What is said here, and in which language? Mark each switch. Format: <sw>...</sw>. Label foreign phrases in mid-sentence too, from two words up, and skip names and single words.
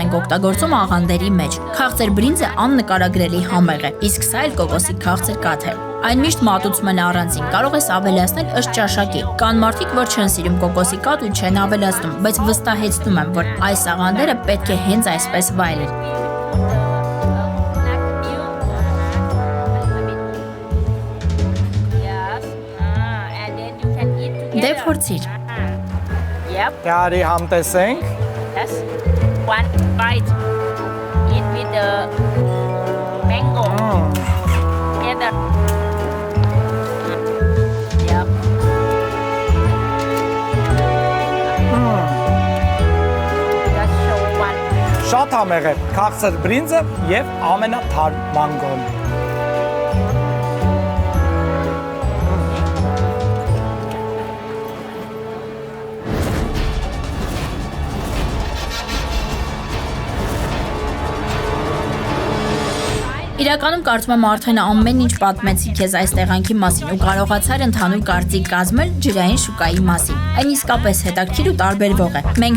<hy>ենք օգտագործում աղանդերի մեջ։ Քաղցր բրինձը աննկարագրելի համեղ է, իսկ սա էլ կոկոսի քաղցր կաթ է։ Այն միշտ մատուցում են առանձին, կարող ես ավելացնել ըստ ճաշակի։ Կան մարդիկ, որ չեն սիրում կոկոսի կաթ ու չեն ավելացնում, բայց վստահեցնում եմ, որ այս աղանդերը պետք է հենց այսպես վայելել։ Դե փորձիր։ Դարի համտեսենք։</hy> <en>That's one bite. Eat with the mango. Together. Yep. Just show one.</en> <hy>Շատ համեղ է քաղցր բրինձը եւ ամենաթարմ մանգոն։ Իրականում կարծում եմ արդեն ամեն ինչ պատմեցի քեզ այս տեղանքի մասին ու կարողացար ընդհանուր կարծիք կազմել ջրային շուկայի մասին։ Այն իսկապես հետաքրքիր ու տարբերվող է։ Մենք</hy>